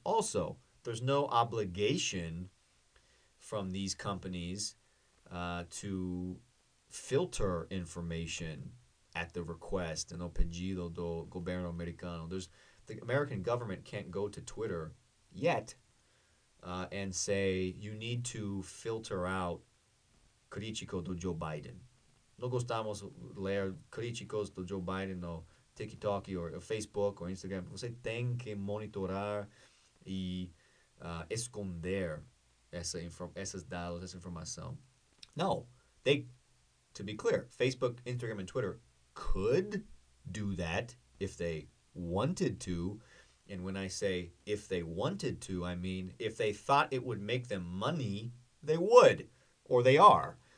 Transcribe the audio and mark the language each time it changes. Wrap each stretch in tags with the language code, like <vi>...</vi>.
<en>Also, there's no obligation from these companies to filter information at the request and</en> <pt>o pedido do governo americano.</pt> <en>The American government can't go to Twitter yet and say you need to filter out</en> <pt>crítico do Joe Biden. Não gostamos ler críticos do Joe Biden no TikTok ou Facebook ou Instagram. Você tem que monitorar e esconder esses dados, essa informação.</pt> <en>No, to be clear, Facebook, Instagram, and Twitter could do that if they wanted to. And when I say if they wanted to, I mean if they thought it would make them money, they would, or they are.</en>